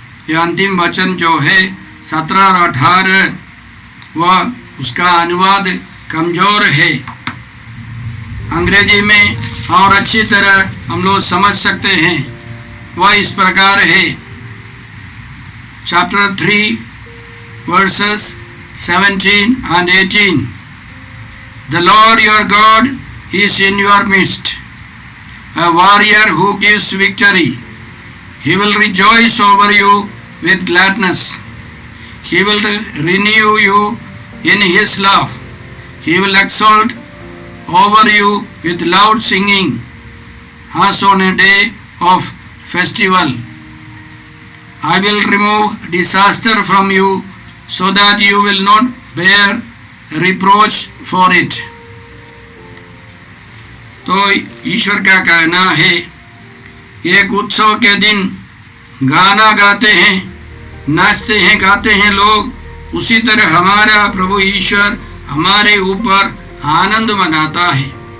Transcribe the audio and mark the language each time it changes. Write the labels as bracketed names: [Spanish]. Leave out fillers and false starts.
[Hindi] यह अंतिम वचन जो है 17 और 18, वह उसका अनुवाद कमजोर है। अंग्रेजी में और अच्छी तरह हम लोग समझ सकते हैं। वह इस प्रकार है, chapter 3 versus 17 and 18। [English] The Lord your God is in your midst, a warrior who gives victory. He will rejoice over you with gladness. He will renew you in his love. He will exalt over you with loud singing, as on a day of festival. I will remove disaster from you, so that you will not bear reproach for it. [Hindi] तो ईश्वर का कहना है, एक उत्सव के दिन गाना गाते हैं, नाचते हैं, गाते हैं लोग, उसी तरह हमारा प्रभु ईश्वर हमारे ऊपर आनंद मनाता है।